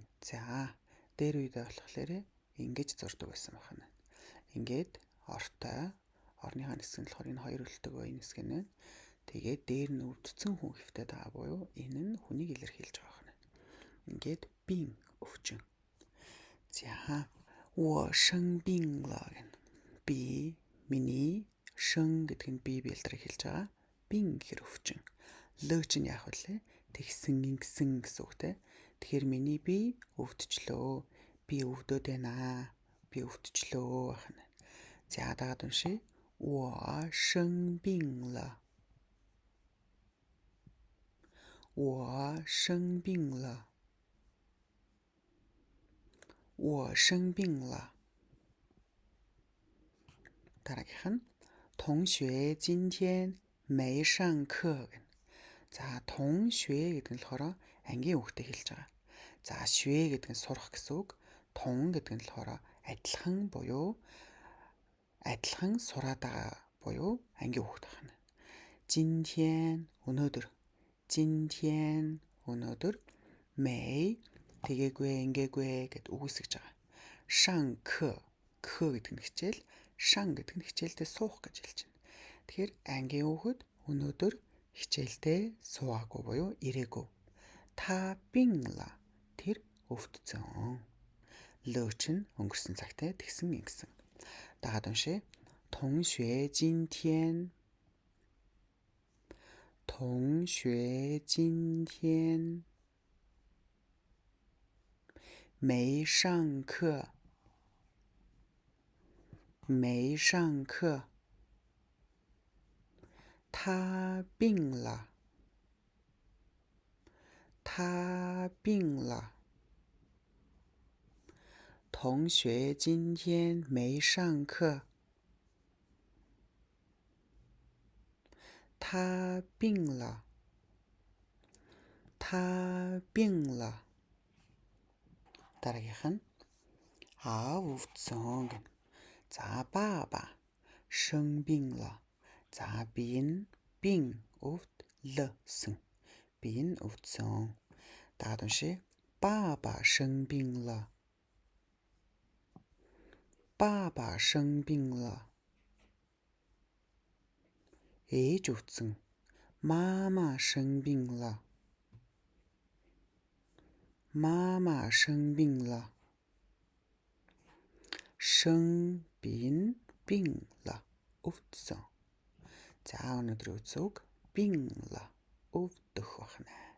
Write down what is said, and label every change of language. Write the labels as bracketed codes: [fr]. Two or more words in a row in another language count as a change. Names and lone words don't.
[mn] За дээр үедээ болохоор ингэж зурдаг байсан байна. Ингээд ортой орныхаа хэсэг нь болохоор энэ хоёр өлтөг энэ хэсэг нь. Тэгээд дээр нь өвдсөн хүн хэвтээд байгаа буюу энэ нь хүнийг илэрхийлж байгаа юм. Ингээд бин өвчин. За [zh] 我生病了 [mn] гэн. Би миний шэн гэдэг нь би бэлтрийг хэлж байгаа. Бин гэхэр өвчин. Л чинь яах вэ? Тэгсэн ингэсэн гэсэн үгтэй. Тэгэхээр миний би өвдчлөө. Би өвдөд байна. Би өвдчлөө байна. За дагаад уншия. [zh] 我生病了。我生病了。我生病了。 [mn] дараагийнх нь [zh] 同学今天没上课. [mn] За 同学 гэдэг нь болохоор ангийн хүүхдэд хэлж байгаа. За 学гэдэг нь сурах гэсэн үг. 同гэдэг нь болохоор адилхан буюу адилхан сураад байгаа буюу ангийн хүүхд байна. 今天өнөөдөр. 今天өнөөдөр. 没 тэгээгүй ингээгүй гэд үгүйсгэж байгаа. [zh] 上课. [mn] К гэдэг нь хичээл. 上гэдэг нь хичээлдээ суух гэж хэлж байна. Тэгэхээр ангийн хүүхэд өнөөдөр хичээлдээ суугаагүй буюу ирээгүй. [zh] 他病了. [mn] Тэр өвдсөн. Л чинь өнгөрсөн цагтай тэгсэн ингэсэн. Дагаад уншия. [zh] 同学今天没上课。没上课。他病了。他病了。同学今天没上课。他病了。他病了。 [mn] дараагийнх нь өвдсөн гэнэ. [zh] За 爸爸生病了. [mn] За би энэ бин өвдлсөн. Би энэ өвдсөн. Дагаад уншия. [zh] 爸爸生病了。爸爸生病了。 [mn] ээж өвдсөн. [zh] 妈妈生病了。妈妈生病了。生病病了 [mn] өвдсөн. За өнөөдрийн үгс үг [zh] 病了 [mn] өвдөх байна.